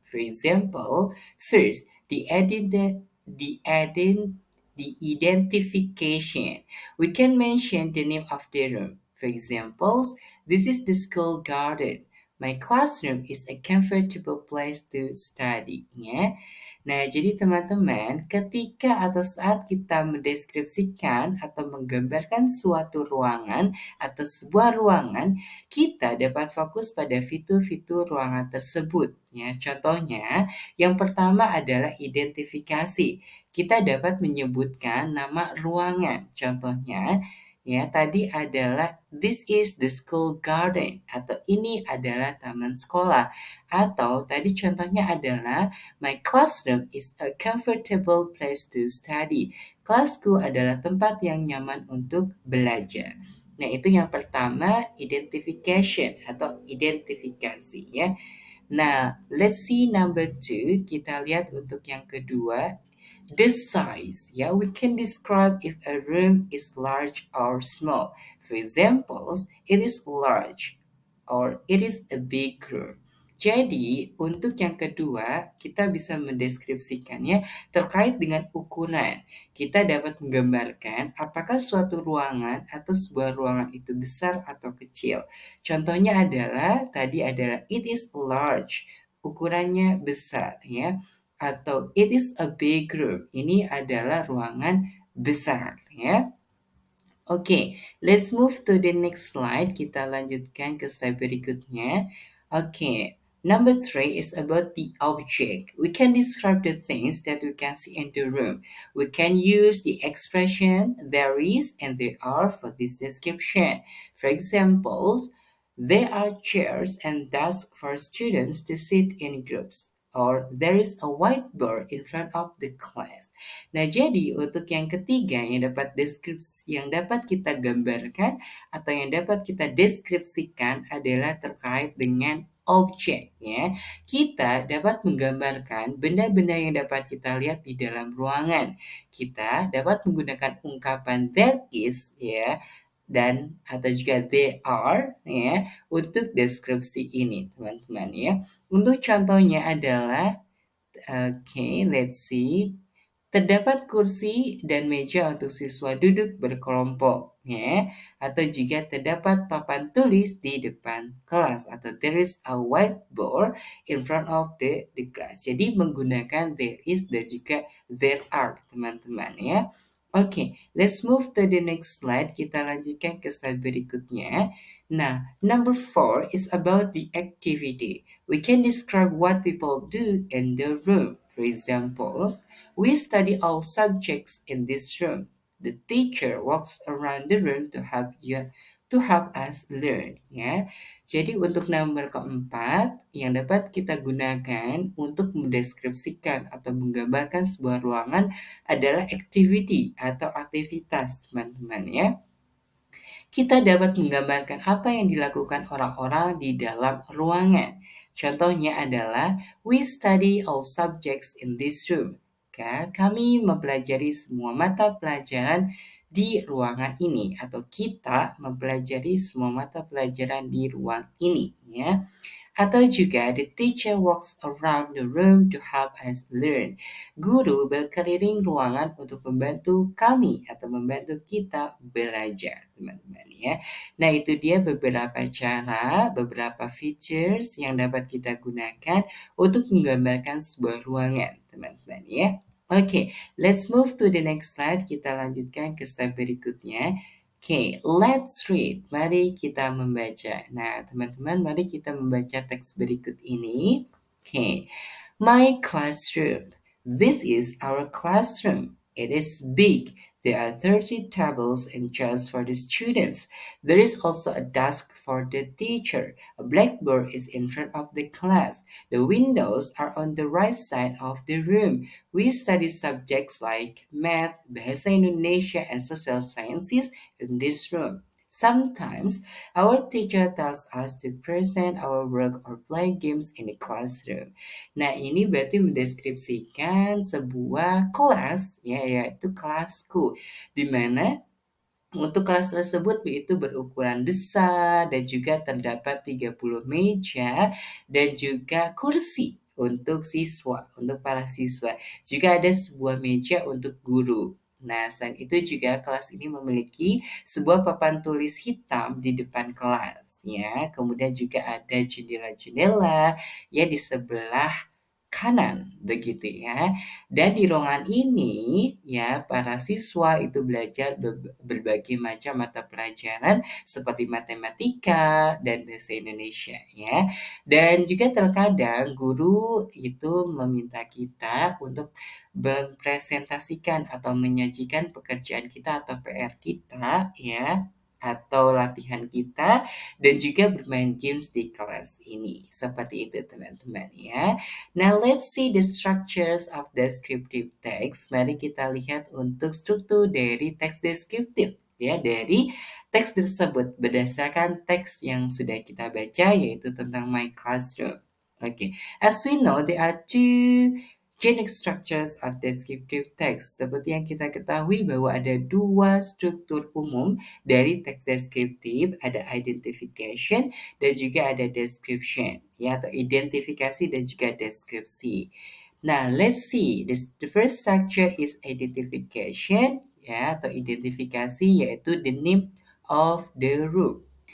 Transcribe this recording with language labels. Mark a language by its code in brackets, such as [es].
[en] For example, first, the identification. We can mention the name of the room. For examples, this is the school garden. My classroom is a comfortable place to study. Ya. [id] Nah, jadi teman-teman, ketika atau saat kita mendeskripsikan atau menggambarkan suatu ruangan atau sebuah ruangan, kita dapat fokus pada fitur-fitur ruangan tersebut. Ya, contohnya, yang pertama adalah identifikasi. Kita dapat menyebutkan nama ruangan. Contohnya, ya tadi adalah [en] this is the school garden [id] atau ini adalah taman sekolah. Atau tadi contohnya adalah [en] my classroom is a comfortable place to study. [id] Kelasku adalah tempat yang nyaman untuk belajar. Nah, itu yang pertama, identification atau identifikasi ya. Nah, let's see number two. Kita lihat untuk yang kedua, the size. [en] Ya, we can describe if a room is large or small. For examples, it is large or it is a big room. [id] Jadi, untuk yang kedua, kita bisa mendeskripsikannya terkait dengan ukuran. Kita dapat menggambarkan apakah suatu ruangan atau sebuah ruangan itu besar atau kecil. Contohnya adalah, tadi adalah [en] it is large, [id] ukurannya besar ya. Atau [en] it is a big room, [id] ini adalah ruangan besar ya. [en] Oke, let's move to the next slide. [id] Kita lanjutkan ke slide berikutnya. [en] Oke, number three is about the object. We can describe the things that we can see in the room. We can use the expression there is and there are for this description. For example, there are chairs and desks for students to sit in groups. Or there is a whiteboard in front of the class. [id] Nah, jadi untuk yang ketiga yang dapat kita gambarkan atau yang dapat kita deskripsikan adalah terkait dengan objek ya. Kita dapat menggambarkan benda-benda yang dapat kita lihat di dalam ruangan. Kita dapat menggunakan ungkapan [en] there is [id] ya dan atau juga [en] there are [id] ya untuk deskripsi ini teman-teman ya. [en] Untuk contohnya adalah let's see. [id] Terdapat kursi dan meja untuk siswa duduk berkelompok, ya. Atau juga terdapat papan tulis di depan kelas atau [en] there is a whiteboard in front of the class. [id] Jadi menggunakan [en] there is [id] dan juga [en] there are, [id] teman-teman ya. [en] Oke, let's move to the next slide. [id] Kita lanjutkan ke slide berikutnya. [en] Nah, number 4 is about the activity. We can describe what people do in the room. For example, we study all subjects in this room. The teacher walks around the room to help us learn. [id] Ya, jadi untuk nomor keempat yang dapat kita gunakan untuk mendeskripsikan atau menggambarkan sebuah ruangan adalah activity atau aktivitas, teman-teman ya. Kita dapat menggambarkan apa yang dilakukan orang-orang di dalam ruangan. Contohnya adalah, [en] we study all subjects in this room. [id] Kami mempelajari semua mata pelajaran di ruangan ini. Atau kita mempelajari semua mata pelajaran di ruang ini. Ya. [en] Atau juga the teacher walks around the room to help us learn. [id] Guru berkeliling ruangan untuk membantu kami atau membantu kita belajar, teman-teman ya. Nah, itu dia beberapa cara, beberapa features yang dapat kita gunakan untuk menggambarkan sebuah ruangan, teman-teman ya. [en] Oke, let's move to the next slide. [id] Kita lanjutkan ke step berikutnya. [en] Oke, let's read. [id] Mari kita membaca. Nah, teman-teman, mari kita membaca teks berikut ini. [en] Oke, my classroom. This is our classroom. It is big. There are 30 tables and chairs for the students. There is also a desk for the teacher. A blackboard is in front of the class. The windows are on the right side of the room. We study subjects like math, Bahasa Indonesia, and social sciences in this room. Sometimes our teacher tells us to present our work or play games in the classroom. [id] Nah, ini berarti mendeskripsikan sebuah kelas, ya, yaitu kelasku, di mana untuk kelas tersebut itu berukuran besar dan juga terdapat 30 meja dan juga kursi untuk siswa, untuk para siswa. Juga ada sebuah meja untuk guru. Nah, selain itu juga kelas ini memiliki sebuah papan tulis hitam di depan kelas, ya. Kemudian juga ada jendela-jendela ya di sebelah kanan, begitu ya. Dan di ruangan ini, ya, para siswa itu belajar berbagai macam mata pelajaran seperti matematika dan bahasa Indonesia, ya. Dan juga terkadang guru itu meminta kita untuk mempresentasikan atau menyajikan pekerjaan kita atau PR kita, ya, atau latihan kita dan juga bermain games di kelas ini. Seperti itu teman-teman ya. [en] Now let's see the structures of descriptive text. [id] Mari kita lihat untuk struktur dari teks deskriptif ya, dari teks tersebut berdasarkan teks yang sudah kita baca yaitu tentang [en] my classroom. Okay, as we know there are two generic structures of descriptive text. [id] Seperti yang kita ketahui bahwa ada dua struktur umum dari teks deskriptif, ada identification dan juga ada description, ya, atau identifikasi dan juga deskripsi. [en] Nah, let's see. The first structure is identification, [id] ya, atau identifikasi yaitu [en] the name of the room.